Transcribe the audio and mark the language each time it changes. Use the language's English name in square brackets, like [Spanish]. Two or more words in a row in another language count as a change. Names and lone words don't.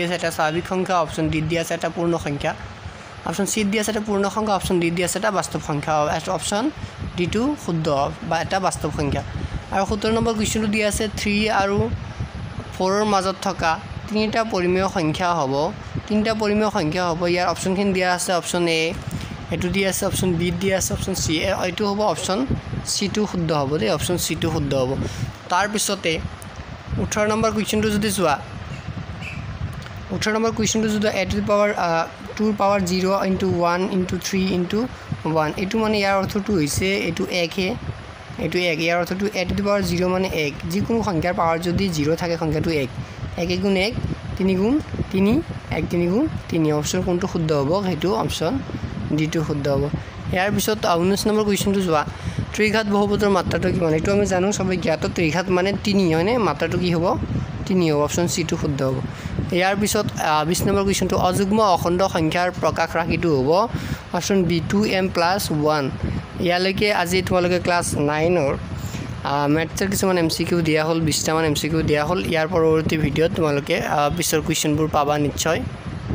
[Assamese] আছে এটা স্বাভাৱিক সংখ্যা অপশ্যন ডি দিয়া আছে এটা পূৰ্ণ সংখ্যা অপশ্যন সি দিয়া আছে এটা পূৰ্ণ সংখ্যা অপশ্যন ডি দিয়া আছে এটা বাস্তৱ সংখ্যা অপশ্যন ডি টো শুদ্ধ বা এটা বাস্তৱ সংখ্যা আৰু 17 নম্বৰ কুৱেশ্যনটো দিয়া আছে 3 আৰু 4 ৰ মাজত থকা তিনিটা পৰিমেয় সংখ্যা হ'ব ইয়াৰ অপশ্যনখিনি দিয়া আছে অপশ্যন এ এটো দিয়া আছে অপশ্যন বি দিয়া আছে অপশ্যন সি এইটো হ'ব অপশ্যন সি টো শুদ্ধ হ'ব দেই অপশ্যন সি টো শুদ্ধ হ'ব তাৰ পিছতে 18 নম্বৰ কুৱেশ্যনটো যদি চোৱা 18 নম্বৰ কুৱেশ্যনটো যদি [English] a to the power 2 power 0 into 1 into 3 into 1 [Assamese] এইটো মানে ইয়াৰ অৰ্থটো হৈছে এইটো 1 হে এইটো 1 ইয়াৰ অৰ্থটো [English] a to the power [Assamese] 0 মানে 1 যিকোনো সংখ্যাৰ পাৱাৰ যদি 0 থাকে সংখ্যাটো 1 1 গুণ 1 3 গুণ 3 1 3 গুণ 3 অপশ্যন কোনটো শুদ্ধ হ'ব সেইটো অপশ্যন ডি টো শুদ্ধ হ'ব ইয়াৰ পিছত 19 নম্বৰ কুৱেশ্যনটো চোৱা ত্ৰিঘাত বহুপদৰ মাত্ৰাটো কিমান এইটো আমি জানো সবে জ্ঞাত ত্ৰিঘাত মানে 3 হয়নে মাত্ৰাটো কি হ'ব 3 হ'ব অপশ্যন সি টো শুদ্ধ হ'ব ইয়াৰ পিছত 20 নম্বৰ কুৱেশ্যনটো অযুগ্ম অখণ্ড সংখ্যাৰ প্ৰকাশ ৰাশিটো হ'ব অপশ্যন বি 2m + 1 ইয়ালৈকে আজি তোমালোকে ক্লাছ 9 ৰ মেথছৰ কিছুমান এমসিকিউ দিয়া হ'ল 20টা মান এমসিকিউ দিয়া হ'ল ইয়াৰ পৰৱৰ্তী ভিডিঅ'ত তোমালোকে পিছৰ কুৱেশ্যনবোৰ পাবা নিশ্চয়